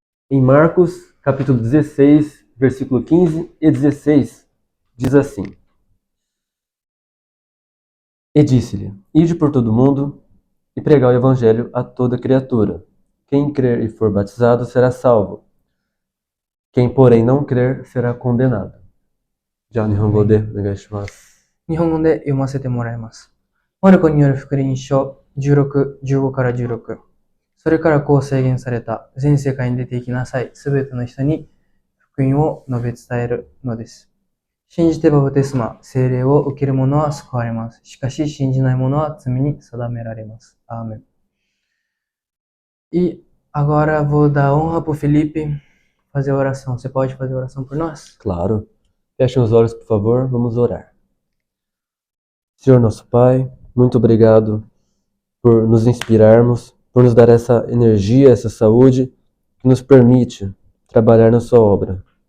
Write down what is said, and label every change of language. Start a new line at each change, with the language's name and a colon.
Portuguese: Em Marcos, capítulo 16, versículo 15 e 16, diz assim: E disse-lhe: Ide por todo o mundo e pregai o evangelho a toda criatura. Quem crer e for batizado será salvo. Quem, porém, não crer será condenado.
Japanese: Já Nihongo de onegaishimasu. 日本語で読ませてもらいます。マルコによる福音書16、15から16。それからこう制限された。全世界に出て行きなさい。すべての人に福音を述べ伝えるのです。信じてバプテスマ、聖霊を受ける者は救われます。しかし信じない者は罪に定められます。
Portuguese: Amém. E agora vou dar honra para o Felipe fazer a oração. Você pode fazer a oração por nós? Claro. Fechem os olhos, por favor, vamos orar. Senhor nosso Pai, muito obrigado por nos inspirarmos, por nos dar essa energia, essa saúde que nos permite trabalhar na sua obra.